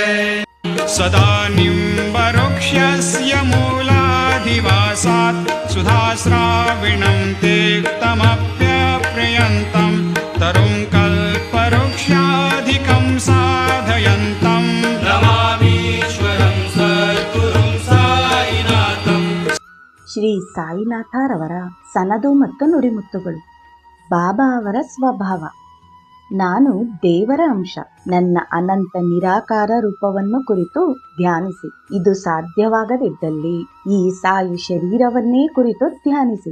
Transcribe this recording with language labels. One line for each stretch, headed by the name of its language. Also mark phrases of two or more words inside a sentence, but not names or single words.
Sanskrit: सदा निम्बवृक्षस्य मूलाधिवासात् सुधाश्राविणं तेक्तमप्यप्रियन्तं तरुं कल्पवृक्षाधिकं साधयन्तं नमामीश्वरं सद्गुरुं साईनाथं।
Kannada: ಶ್ರೀ ಸಾಯಿನಾಥರವರ ಸನದು ಮತ್ತು ನುಡಿಮುತ್ತುಗಳು. ಬಾಬಾ ಅವರ ಸ್ವಭಾವ: ನಾನು ದೇವರ ಅಂಶ. ನನ್ನ ಅನಂತ ನಿರಾಕಾರ ರೂಪವನ್ನು ಕುರಿತು ಧ್ಯಾನಿಸಿ. ಇದು ಸಾಧ್ಯವಾಗದಿದ್ದಲ್ಲಿ ಈ ಸಾಯಿ ಶರೀರವನ್ನೇ ಕುರಿತು ಧ್ಯಾನಿಸಿ.